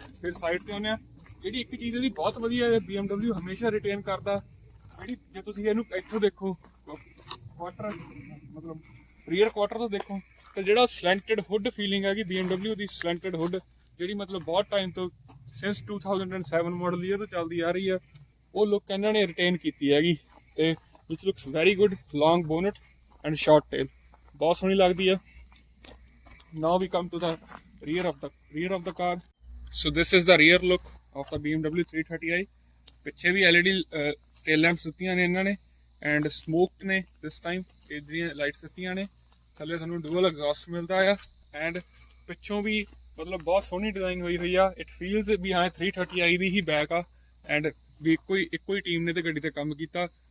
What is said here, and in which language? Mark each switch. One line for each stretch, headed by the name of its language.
Punjabi: ਫਿਰ ਸਾਈਡ ਤੇ ਆਉਂਦੇ ਆ, ਜਿਹੜੀ ਇੱਕ ਚੀਜ਼ ਇਹਦੀ ਬਹੁਤ ਵਧੀਆ ਹੈ, BMW ਹਮੇਸ਼ਾ ਰਿਟੇਨ ਕਰਦਾ, ਜਿਹੜੀ ਜੇ ਤੁਸੀਂ ਇਹਨੂੰ ਇੱਥੋਂ ਦੇਖੋ ਕੁਆਟਰ ਮਤਲਬ ਰੀਅਰ ਕੁਆਟਰ ਤੋਂ ਦੇਖੋ, ਤੇ ਜਿਹੜਾ ਸਲੈਂਟਡ ਹੁੱਡ ਫੀਲਿੰਗ ਹੈਗੀ BMW ਦੀ, ਸਲੈਂਟਡ ਹੁੱਡ ਜਿਹੜੀ ਮਤਲਬ ਬਹੁਤ ਟਾਈਮ ਤੋਂ ਸਿੰਸ 2007 ਮਾਡਲ ਈਅਰ ਤੋਂ ਚੱਲਦੀ ਆ ਰਹੀ ਆ, ਉਹ ਲੁੱਕ ਇਹਨਾਂ ਨੇ ਰਿਟੇਨ ਕੀਤੀ ਹੈਗੀ। ਤੇ ਵਿਚ
English: Looks very good. Long bonnet and short tail,
Punjabi: ਬਹੁਤ ਸੋਹਣੀ ਲੱਗਦੀ ਆ।
English: Now we come to the rear of the car. So this is the rear look of the BMW 330i.
Punjabi: ਪਿੱਛੇ ਵੀ LED tail lamps ਦਿੱਤੀਆਂ ਨੇ ਇਹਨਾਂ ਨੇ,
English: And smoked ਨੇ this time.
Punjabi: ਇਹਦੀਆਂ ਲਾਈਟਸ ਦਿੱਤੀਆਂ ਨੇ। ਥੱਲੇ ਤੁਹਾਨੂੰ ਡੂਅਲ ਐਗਜ਼ੌਸਟ ਮਿਲਦਾ ਆ, ਐਂਡ ਪਿੱਛੋਂ ਵੀ ਮਤਲਬ ਬਹੁਤ ਸੋਹਣੀ ਡਿਜ਼ਾਈਨ ਹੋਈ ਆ।
English: it feels
Punjabi: ਵੀ ਹਾਂ 330i ਦੀ ਹੀ ਬੈਕ ਆ, ਐਂਡ ਵੀ ਇੱਕੋ ਹੀ ਟੀਮ ਨੇ ਤੇ ਗੱਡੀ ਤੇ ਕੰਮ ਕੀਤਾ।